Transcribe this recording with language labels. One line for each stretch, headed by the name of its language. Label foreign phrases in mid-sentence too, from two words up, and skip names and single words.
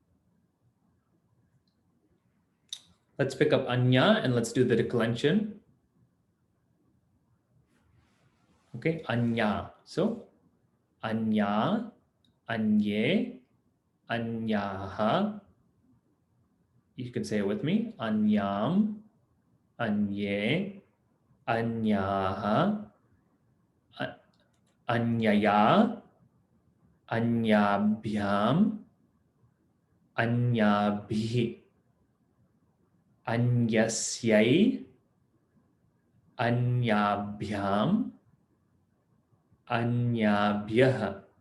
English: Let's pick up anya and let's do the declension. Okay, anya.
Sanskrit: So अन्य, अन्ये, अन्यः.
English: You can say it with me.
Sanskrit: अन्यम्, अन्ये, अन्यः, अन्याय, अन्याभ्याम्, अन्याभिः, अन्यस्यै, अन्याभ्याम्, अन्याभ्यः,